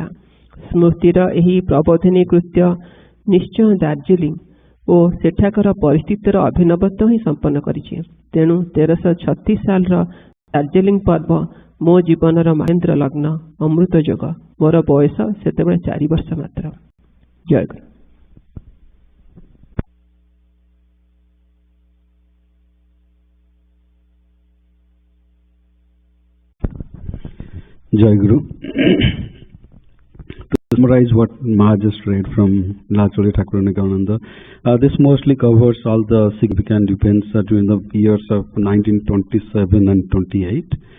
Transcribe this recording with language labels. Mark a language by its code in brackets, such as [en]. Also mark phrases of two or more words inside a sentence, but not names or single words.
[or] ସ୍ମୃତିର ଏହି ପ୍ରବୋଧିନୀ କୃତ୍ୟ ନିଶ୍ଚୟ ଦାର୍ଜିଲିଂ ଓ ସେଠାକାର ପରିସ୍ଥିତିର ଅଭିନବତ୍ୱ ହିଁ ସମ୍ପନ୍ନ କରିଛି। ତେଣୁ 1336 ସାଲର ଦାର୍ଜିଲିଂ ପର୍ବ ମୋ ଜୀବନର ମହେନ୍ଦ୍ର ଲଗ୍ନ, ଅମୃତ ଯୋଗ। ମୋର ବୟସ ସେତେବେଳେ 4 ବର୍ଷ ମାତ୍ର। ଜୟଗୁରୁ। [en] Jayaguru. To summarize what Maha just read from Lacholi Thakur Nityananda, this mostly covers all the significant events during the years of 1927 and 28.